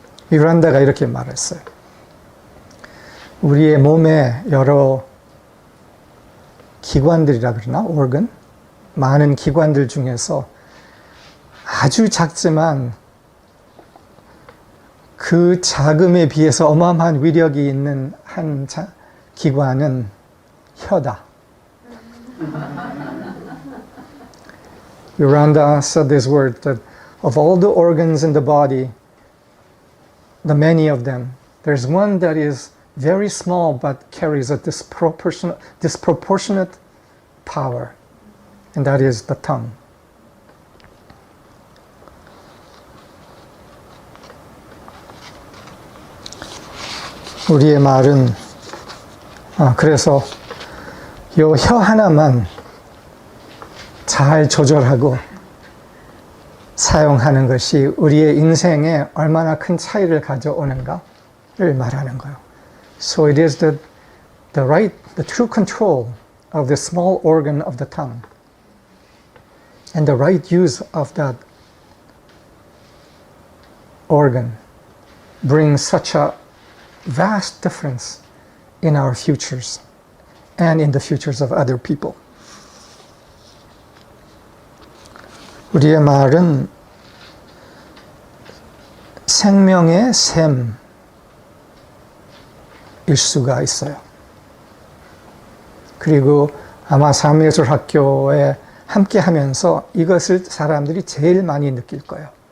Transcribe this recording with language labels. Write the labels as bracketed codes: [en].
[ko] 유란다가 이렇게 말했어요. 우리의 몸에 여러 기관들이라 그러나, organ, 많은 기관들 중에서 아주 작지만 그 작음에 비해서 어마어마한 위력이 있는 한 기관은 혀다. [en] Yolanda said this word, that of all the organs in the body, the many of them, there's one that is very small but carries a disproportionate power, and that is the tongue. [ko] 우리의 말은 그래서 요 혀 하나만 잘 조절하고 사용하는 것이 우리의 인생에 얼마나 큰 차이를 가져오는가를 말하는 거예요. [en] So it is the true control of the small organ of the tongue and the right use of that organ brings such a vast difference in our futures and in the futures of other people. [ko] 우리의 말은 생명의 샘일 수가 있어요. 그리고 아마 삶예술학교에 함께 하면서 이것을 사람들이 제일 많이 느낄 거예요.